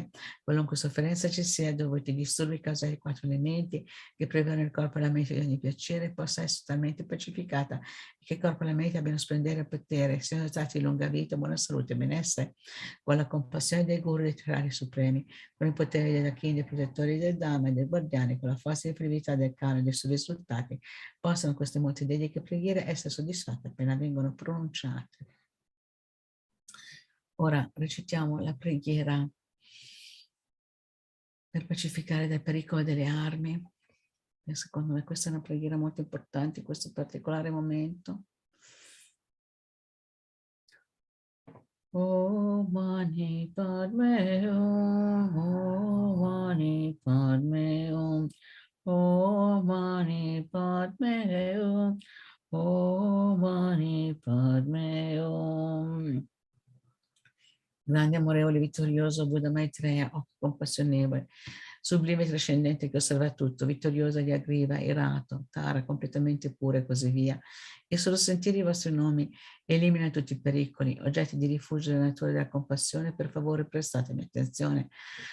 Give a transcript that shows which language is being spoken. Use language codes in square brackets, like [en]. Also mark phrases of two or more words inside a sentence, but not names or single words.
[it] Qualunque sofferenza ci sia dovuta ai disturbi causati ai 4 elementi che prevedono il corpo e la mente di ogni piacere possa essere totalmente pacificata e che il corpo e la mente abbiano splendere e potere, siano dotati di lunga vita, buona salute e benessere, con la compassione dei guru e dei tre rari supremi, con i poteri degli archini, dei protettori del dhamma e dei guardiani, con la forza e l'infallibilità del karma e dei suoi risultati, possano queste molte dediche preghiere essere soddisfatte appena vengono pronunciate. Ora recitiamo la preghiera per pacificare dal pericolo delle armi. E secondo me questa è una preghiera molto importante in questo particolare momento. [sa] Om Mani Padme Hum, Om Mani Padme Hum, Om Mani Padme Hum, Om Mani Padme Hum. [it] Grande, amorevole, vittorioso Buddha Maitreya, compassionevole, sublime e trascendente che osserva tutto, vittoriosa di Agriva, Irato, Tara, completamente pura e così via. E solo sentire i vostri nomi elimina tutti i pericoli, oggetti di rifugio della natura e della compassione, per favore prestatemi attenzione.